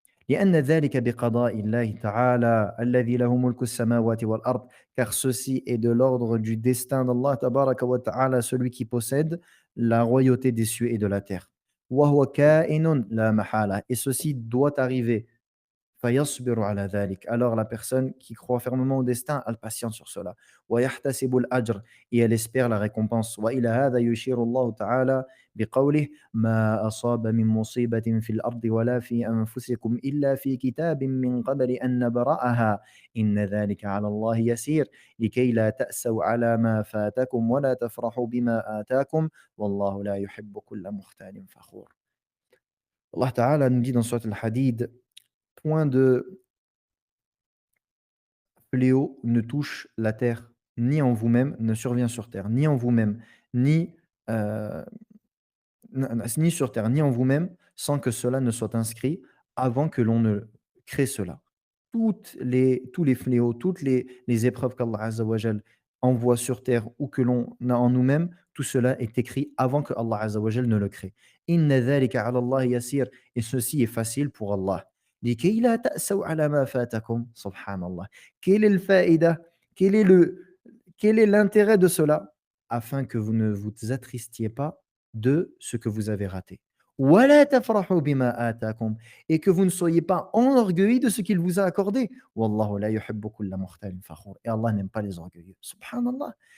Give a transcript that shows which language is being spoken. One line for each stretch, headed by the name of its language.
Arabic: لأن ذلك بقضاء الله تعالى الذي له ملك السماوات والأرض,
French: car ceci est de l'ordre du destin d'Allah tabaraka wa ta'ala, celui qui possède la royauté des cieux et de la terre.
Arabic: وهو كائن لا محالة,
French: et ceci doit arriver.
Arabic: فيصبر على ذلك.
French: Alors la personne qui croit fermement au destin, elle patiente sur cela.
Arabic: ويحتسب الأجر,
French: et elle espère la récompense.
Arabic: وإلى هذا يشير الله تعالى بقوله ما أصاب من مصيبة في الأرض ولا في أنفسكم إلا في كتاب من قبل أن نبرأها إن ذلك على الله يسير لكي لا تأسوا على ما فاتكم ولا تفرحوا بما آتاكم والله لا يحب كل مختال فخور.
French: Allah Ta'ala nous dit dans Surat Al-Hadid, point de fléau ne touche la terre, ni en vous-même, ne survient sur terre, ni en vous-même, ni, heu, ni sur terre, ni en vous-même, sans que cela ne soit inscrit avant que l'on ne crée cela. Tous les fléaux, toutes les épreuves qu'Allah Azza wa Jal envoie sur terre ou que l'on a en nous-mêmes, tout cela est écrit avant que Allah Azza wa Jal ne le crée.
Arabic: Inna dhalika ala Allah yasir,
French: et ceci est facile pour Allah.
Arabic: لكي لا تأسوا على ما فاتكم.
French: Subhanallah. Quelle est le faïda? Quel est le quel est l'intérêt de cela? Afin que vous ne vous attristiez pas de ce que vous avez raté.
Arabic: ولا تفرحوا بما آتاكم,
French: et que vous ne soyez pas enorgueillis de ce qu'il vous a accordé.
Arabic: Wallahu la yuhibbu kulla mukhtalin fakhur.
French: Et Allah n'aime pas les orgueilleux. Subhanallah.